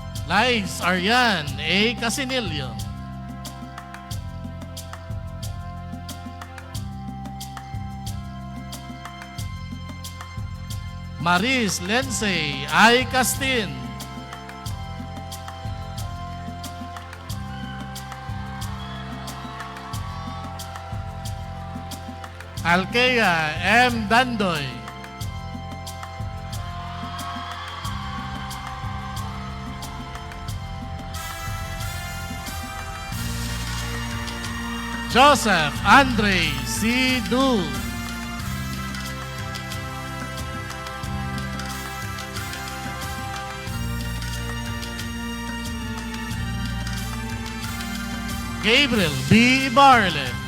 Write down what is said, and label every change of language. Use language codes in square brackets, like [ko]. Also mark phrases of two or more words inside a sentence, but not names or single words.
[en] Nice Aryan A. Casinillo. Maris Lensey I. Castin. Alkea M. Dandoy. Joseph Andre C. Du. Gabriel B. Barle.